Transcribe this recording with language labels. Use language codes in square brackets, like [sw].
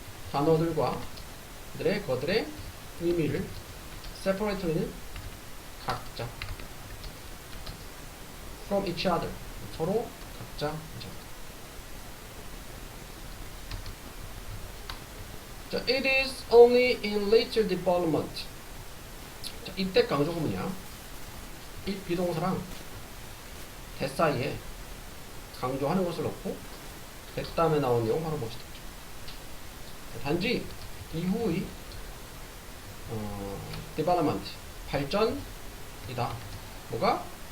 [ko] 단어들과 그들의 의미를 separately는 각자 [en] from each other [ko] 서로 각자 [en] 자, it is only in later development. [ko] 자, 이때 강조구문이야. 이 비동사랑 that 사이에 강조하는 것을 넣고 that 다음에 나온 내용 바로 봅시다. 단지 이후의 development 발전이다. 뭐가?